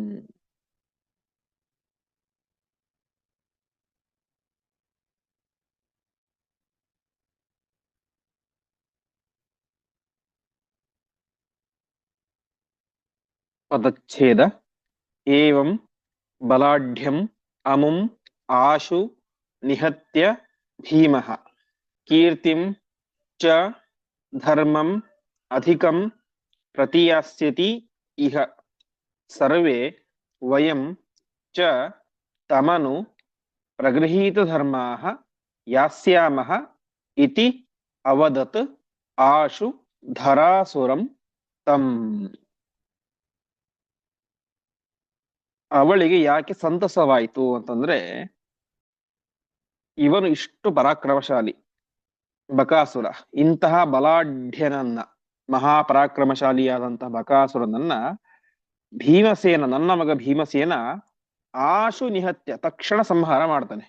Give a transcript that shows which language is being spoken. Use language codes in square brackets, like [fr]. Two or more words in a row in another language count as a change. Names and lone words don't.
[kn] ಪದಚ್ಛೇದ. [sa] ಏವಂ ಬಲಾಢ್ಯಂ ಅಮುಂ ಆಶು ನಿಹತ್ಯ ಭೀಮಃ ಕೀರ್ತಿಂ ಚ ಧರ್ಮಂ ಅಧಿಕಂ ಪ್ರತಿಯಾಸ್ಯತಿ ಇಹ. ಸರ್ವೇ ವಯಂ ಚ ತಮನು ಪ್ರಗೃಹೀತ ಧರ್ಮಾಃ ಯಾಸ್ಯಾಮಃ ಇತಿ ಅವದತ್ ಆಶು ಧರಾಸುರಂ ತಂ. [kn] ಅವಳಿಗೆ ಯಾಕೆ ಸಂತಸವಾಯಿತು ಅಂತಂದ್ರೆ, ಇವನು ಇಷ್ಟು ಪರಾಕ್ರಮಶಾಲಿ ಬಕಾಸುರ, ಇಂತಹ ಬಲಾಢ್ಯನನ್ನ, ಮಹಾಪರಾಕ್ರಮಶಾಲಿಯಾದಂತಹ ಬಕಾಸುರನನ್ನ ಭೀಮಸೇನ, ನನ್ನ ಮಗ ಭೀಮಸೇನ [sa] ಆಶು ನಿಹತ್ಯ, [kn] ತಕ್ಷಣ ಸಂಹಾರ ಮಾಡ್ತಾನೆ.